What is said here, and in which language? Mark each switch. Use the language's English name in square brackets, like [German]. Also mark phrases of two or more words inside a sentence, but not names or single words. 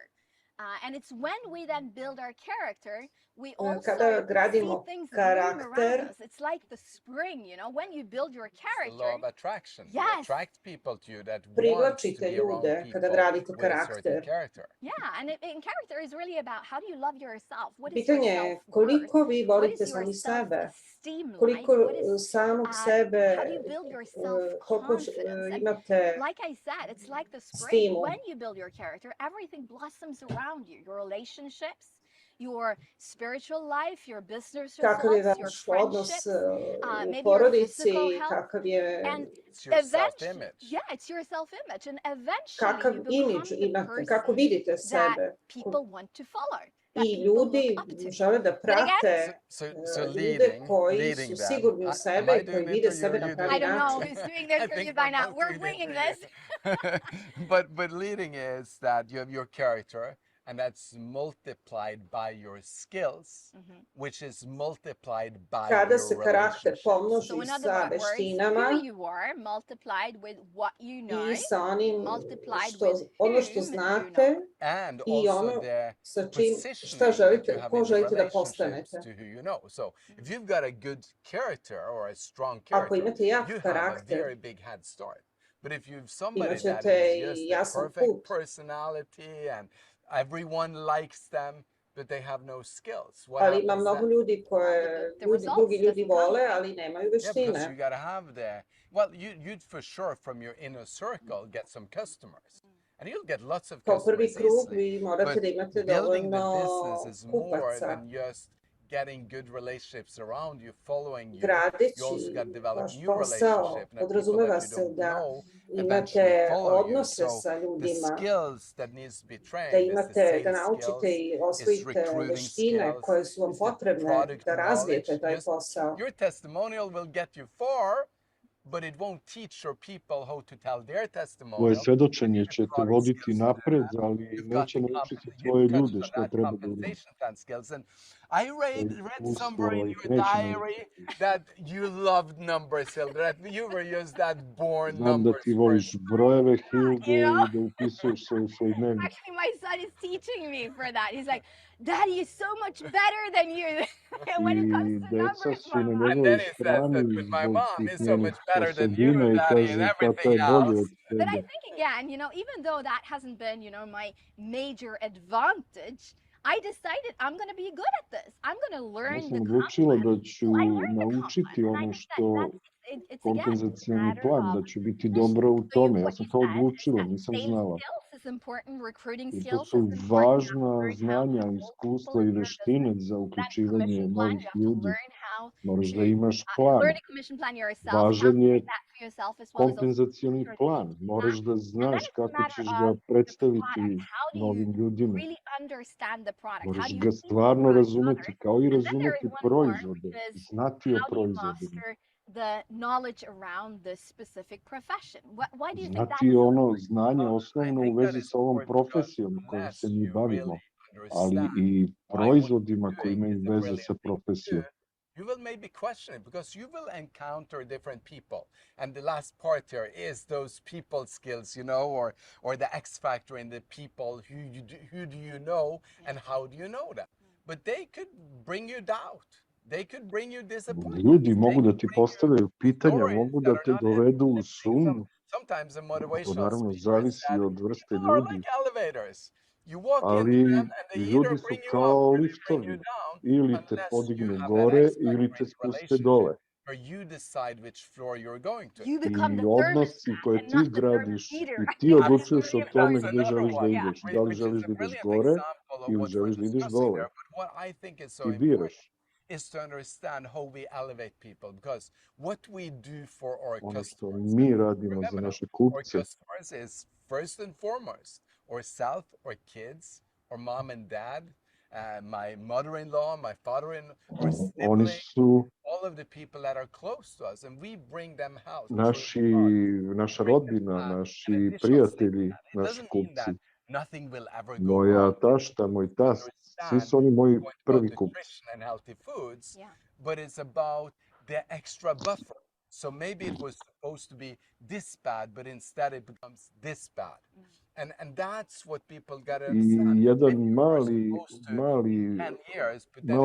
[English] And it's when we then build our character, we also [Serbian] Kada [English] see [Serbian] gradimo [English] things bloom around [Serbian] karakter, [English] us. It's like the spring, you know, when you build your It's the law character. of attraction. You Yes. attract people to you that want to [Serbian] privlačite [English] be around [Serbian] ljude [English] people [Serbian] kada gradite [English] with a certain [Serbian] karakter. [English] character. Yeah, and character is really about how do you love yourself? What is your [Serbian] Pitanje je [English] self-worth? [Serbian] koliko vi [English] What [Serbian] volite [English] is your [Serbian] sami sebe, [English] self-esteem like? [Serbian] koliko [English] What is [Serbian] samog sebe, [English] how do you build your [Serbian] koliko [English] self-confidence? And [Serbian] imate [English] like I said, it's like the spring. [Serbian] stimu. [English] When you build your character, everything blossoms around you. Your relationships, your spiritual life, your business [Serbian] Kakav je [English] results, your [Serbian] vaš odnos [English] friendships, [Serbian] u [English] maybe your [Serbian] porodici, [English] physical health. [Serbian] kakav je, [English] And It's your eventually, self-image. yeah, it's your self-image. And eventually [Serbian] kakav [English] you become [Serbian] imidž [English] the [Serbian] imate, kako [English] person [Serbian] vidite [English] that [Serbian] sebe. [English] people want to follow, that [Serbian] I [English] people [Serbian] ljudi [English] look up to. [Serbian] žele da prate [English] So [Serbian] ljude koji [English] leading [Serbian] su [English] them. [Serbian] sigurni u [English] Am [Serbian] sebe [English] I [Serbian] i koji [English] doing [Serbian] vide [English] interview [Serbian] sebe [English] or [Serbian] na [English] you [Serbian] pravi [English] I don't know [Serbian] način. [English] who's doing the I interview think by we're now. both We're doing the winging interview. this. But leading is that you have your character, and that's multiplied by your skills, which is multiplied by [Serbian] Kada [English] your [Serbian] se karakter [English] relationships. [Serbian] pomnoži [English] So in other [Serbian] sa [English] words, [Serbian] veštinama [English] who you are multiplied with what you know, [Serbian] i sa onim [English] multiplied [Serbian] što, [English] with [Serbian] ono što [English] whom you [Serbian] znate [English] know. And [Serbian] i [English] also [Serbian] ono [English] the [Serbian] sa čim, šta [English] positioning that you [Serbian] želite, [English] have [Serbian] ko [English] in the [Serbian] želite da [English] relationships [Serbian] postanete. [English] to who you know. So if you've got a good character or a strong [Serbian] Ako [English] character, [Serbian] imate jak [English] you have a [Serbian] karakter, [English] very big head start. But if you've somebody that [Serbian] imaćete [English] is [Serbian] i [English] just a [Serbian] jasan [English] perfect [Serbian] put. [English] personality and everyone likes them, but they have no skills, what [Serbian] Ali ima [English] happens [Serbian] mnogo [English] then? [Serbian] ljudi koje [English] The results [Serbian] drugi ljudi [English] doesn't come, [Serbian] vole, [English] right? [Serbian] ali nemaju [English] Yeah, because you [Serbian] veštine. [English] got to have the, well, you'd for sure from your inner circle get some customers. And you'll get lots of [Serbian] Kao prvi [English] customers [Serbian] krug [English] easily. [Serbian] vi morate [English] But [Serbian] da imate [English] building the [Serbian] dovoljno [English] business is more [Serbian] kupaca. [English] than just getting good relationships around you, following you. You [Serbian] Gradeći [English] also got to develop [Serbian] vaš [English] new [Serbian] posao [English] relationships and people [Serbian] podrazumeva [English] that you [Serbian] se [English] don't [Serbian] da [English] know eventually [Serbian] imate [English] follow you. [Serbian] odnose [English] So [Serbian] sa [English] the [Serbian] ljudima, [English] skills that needs to be [Serbian] da [English] trained is the [Serbian] imate, da [English] sales [Serbian] naučite [English] skills, [Serbian] i [English] is [Serbian] osvojite [English] recruiting [Serbian] veštine [English] skills, [Serbian] koje su vam [English] is the [Serbian] potrebne [English] product [Serbian] da razvijete [English] knowledge. [Serbian] taj [English] Just [Serbian] posao. [English] your testimonial will get you far, but it won't teach your people how to tell their [Serbian] Tvoje [English] testimonial. [Serbian] svedočenje će te [English] Product [Serbian] voditi [English] skills to do [Serbian] napred, [English] that. [Serbian] ali [English] You've got [Serbian] neće [English] the [Serbian] naučiti [English] you've [Serbian] tvoje [English] got [Serbian] ljude [English] to [Serbian] što [English] that [Serbian] treba da urade. [English] compensation plan skills. And I read somewhere [Serbian] Iskustvo [English] in [Serbian] ih [English] your [Serbian] neće [English] diary [Serbian] naučiti. [English] that you loved numbers, Hilde, that you were just that born [Serbian] Znam da [English] numbers [Serbian] ti voliš [English] person. [Serbian] brojeve, Hilde, [English] You know? [Serbian] i da upisuješ sve u svoj dnevnik. [English] Actually, my son is teaching me for that. He's like, Daddy is so much better than you when it comes [Serbian] I [English] to [Serbian] deca [English] numbers, [Serbian] su na [English] Mama. And [Serbian] njegovoj [English] then he says [Serbian] strani [English] that, but my [Serbian] zbog [English] mom [Serbian] tih [English] is so [Serbian] njenih [English] much better than you, [Serbian] osobina i [English] Daddy, and [Serbian] kaže tata [English] everything [Serbian] je bolji [English] else. [Serbian] od [English] But I [Serbian] tebe. [English] think again, even though that hasn't been, my major advantage, I decided I'm going to be good at this. I'm going to [Serbian] Ja [English] learn [Serbian] sam [English] the [Serbian] odlučila da [English] complex. [Serbian] ću [English] So I learned the [Serbian] naučiti [English] complex, and I [Serbian] ono [English] think [Serbian] što [English] it's again a [Serbian] kompenzacioni [English] matter [Serbian] plan, [English] of [Serbian] da ću biti [English] position. [Serbian] dobra u [English] So [Serbian] tome. Ja [English] what [Serbian] sam [English] you [Serbian] to [English] said is [Serbian] odlučila, [English] that [Serbian] nisam [English] sales [Serbian] znala. [English] skills is important, recruiting [Serbian] I to [English] skills [Serbian] su [English] is important. You have to [Serbian] važna [English] learn how [Serbian] znanja, [English] to hold people [Serbian] iskustva i [English] in your [Serbian] veštine [English] business. [Serbian] za [English] That [Serbian] uključivanje [English] commission plan, [Serbian] novih [English] you have to [Serbian] ljudi. [English] learn how [Serbian] Moraš [English] to [Serbian] da imaš plan. [English] learn a commission plan yourself, [Serbian] Važan je [English] calculate that for yourself as well as also [Serbian] kompenzacioni [English] your [Serbian] plan. [English] team. [Serbian] Moraš da [English] And then [Serbian] znaš [English] it's a [Serbian] kako [English] matter [Serbian] ćeš [English] of [Serbian] ga [English] the [Serbian] predstaviti [English] product. How do you [Serbian] novim ljudima. [English] really understand the product? How [Serbian] Moraš [English] do you [Serbian] ga [English] see the [Serbian] stvarno [English] product [Serbian] razumeti, [English] others? [Serbian] kao i [English] And then there [Serbian] razumeti [English] is one more, [Serbian] proizvode, [English] which is [Serbian] znati o [English] how do you [Serbian] proizvodima. [English] master the knowledge around this specific profession? Why do you think that [Serbian] Znati [English] is so [Serbian] ono [English] important? [Serbian] znanje [English] Well, I [Serbian] osnovno u [English] think that [Serbian] vezi [English] is [Serbian] sa ovom [English] important because [Serbian] profesijom kojom se [English] unless [Serbian] mi [English] you [Serbian] bavimo, [English] really [Serbian] ali [English] understand [Serbian] i [English] why what [Serbian] proizvodima [English] you're [Serbian] koji [English] doing [Serbian] imaju [English] is a [Serbian] veze sa [English] brilliant thing to do, [Serbian] profesijom. [English] you will maybe question it because you will encounter different people. And the last part here is those people skills, or the X factor in the people. Who do you know and how do you know them? But they could bring you doubt. They could bring you disappointment. [Serbian] Ljudi mogu da ti postavljaju pitanja, mogu da te dovedu u sumnju. [English] Sometimes a [Serbian] To [English] motivational [Serbian] naravno [English] speaker [Serbian] zavisi [English] said, [Serbian] od vrste [English] people are [Serbian] ljudi, [English] like elevators. You walk into [Serbian] ali [English] them and they either [Serbian] ljudi su [English] bring you up [Serbian] kao [English] or they bring you [Serbian] liftovi. [English] down [Serbian] Ili te [English] unless you [Serbian] podignu [English] have that [Serbian] gore [English] X factor [Serbian] ili [English] in [Serbian] te [English] the [Serbian] spuste [English] relationship [Serbian] dole. [English] where you decide which floor you're going to. You become [Serbian] I [English] the [Serbian] odnosi [English] thermostat [Serbian] koje [English] and [Serbian] ti [English] not the [Serbian] gradiš [English] thermometer. [Serbian] i ti odlučuješ o tome [English] That's [Serbian] gde [English] another [Serbian] želiš da [English] one, [Serbian] ideš. [English] Yeah. [Serbian] Da li [English] which is [Serbian] želiš [English] a [Serbian] da ideš [English] brilliant [Serbian] gore [English] example of [Serbian] ili [English] what we're [Serbian] želiš da ideš [English] discussing [Serbian] dole. [English] there. But what I think is so [Serbian] Ti [English] important [Serbian] biraš. [English] is to understand how we elevate people, because what we do for our [Serbian] Ono što [English] customers, [Serbian] mi radimo za naše [English] our [Serbian] kupce, [English] customers is first and foremost ourself, our kids, our mom and dad, my mother-in-law, my father-in-law, our [Serbian] oni [English] siblings, [Serbian] su [English] all of the people that are close to us, and we bring them out. [Serbian] naša rodbina, naši [English] Initial [Serbian] prijatelji, [English] It [Serbian] naši [English] doesn't mean [Serbian] kupci. [English] that nothing will ever go [Serbian] Moja [English] wrong. [Serbian] tašta, moj tast, svi [English] Understand [Serbian] su oni moji [English] point about [Serbian] prvi kupci. [English] nutrition and healthy foods, Yeah. but it's about the extra buffer. So maybe it was supposed to be this bad, but instead it becomes this bad. And that's what people got to [Serbian] I [English] understand. [Serbian] jedan [English] Maybe you were supposed to [Serbian] mali [English] 10 years, but then